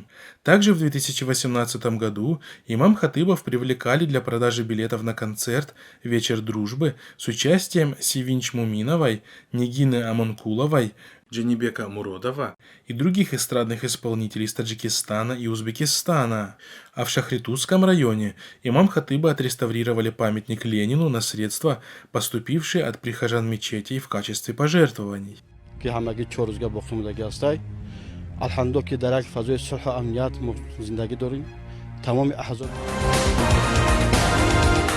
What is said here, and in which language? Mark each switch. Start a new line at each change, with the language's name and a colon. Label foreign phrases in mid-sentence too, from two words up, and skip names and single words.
Russian: Также в 2018 году имам Хатыбов привлекали для продажи билетов на концерт «Вечер дружбы» с участием Сивинч Муминовой, Нигины Аманкуловой, Джанибека Муродова и других эстрадных исполнителей из Таджикистана и Узбекистана. А в Шахритузском районе имам Хатыбы отреставрировали памятник Ленину на средства, поступившие от прихожан мечетей в качестве пожертвований.
Persian: الحمدلله که در یک فضای صلح و امنیت زندگی داریم تمام احزاب